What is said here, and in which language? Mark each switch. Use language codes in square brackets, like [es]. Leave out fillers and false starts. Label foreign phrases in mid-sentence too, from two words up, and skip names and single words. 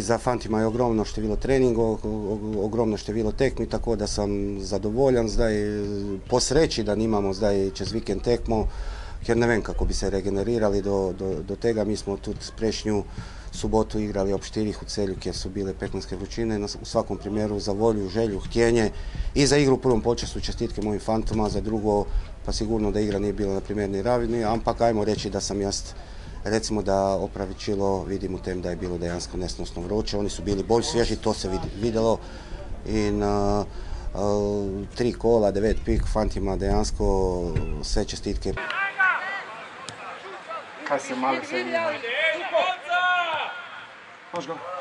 [sl] Za fantima je ogromno število treningov, ogromno število tekmi, tako da sam zadovoljan zdaj po sreći da nimamo zdaj čez vikend tekmo, jer ne vem kako bi se regenerirali do tega. [hr] Mi smo tudi prejšnju subotu igrali ob 4 u Celju, kjer su bile pekmanske vrućine. U svakom primjeru za volju, želju, htjenje i za igru u prvom počasu čestitke mojim fantoma, za drugo pa sigurno da igra nije bila na primjerni ravni, [sl] ampak ajmo reći da sam jaz recimo da opravičilo vidim u tem da je bilo dejansko nesnosno vroče. [hr] Oni su bili bolj svježi, to se vidjelo in 3 kola, 9 pik, fantima dejansko sve čestitke. [sl] Kaj se mali se vidi? Moš ga?